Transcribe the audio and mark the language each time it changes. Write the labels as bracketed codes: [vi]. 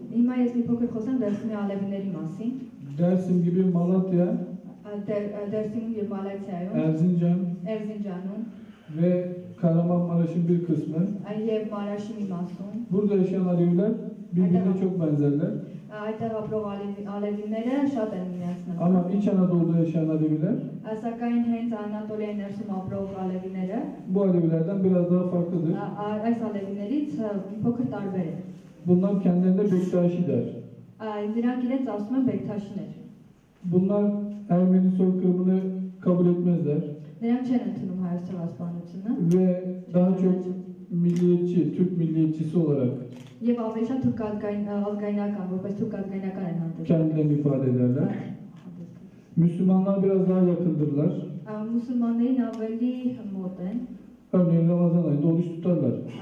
[hy] Հիմա ես մի փոքր խոսեմ Դերսիմի ալևիների մասին։ [tr] Dersim gibi Malatya, [hy] Դերսիմում եւ Մալայցիայում, [tr] Erzincan [hy] Էրզինջանում [tr] ve Kahramanmaraş'ın bir kısmı. [hy] եւ Մարաշի մի մասում [tr] Burada yaşayan Aleviler birbirine çok benzerler. [hy] այդտեղ ապրող ալևիները շատ են միացնում։ [tr] Ama İç Anadolu'da yaşayan Aleviler [hy] Սակայն հենց Անատոլիայի ներսում ապրող ալևիները [tr] bu Alevilerden biraz daha farklıdır. [hy] այս ալևիներից փոքր տարբեր են։ [tr] Bunlar kendilerine Bektaşi der. [hy] Նրանք իրենց ասում են բեկթաշիներ։ [tr] Bunlar Ermeni soykırımını kabul etmezler [hy] Նրանք չեն ընդունում հայոց ցեղասպանությունը [tr] ve daha çok milliyetçi, Türk milliyetçisi olarak [hy] Եվ ավելի շատ թուրք ազգայնական, որպես թուրք ազգայնական են հանդես [tr] kendilerini ifade ederler. Müslümanlar biraz daha yakındırlar. [hy] Մուսուլմաններին ավելի մոտ են [tr] Örneğin Ramazan ayında oruç tutarlar.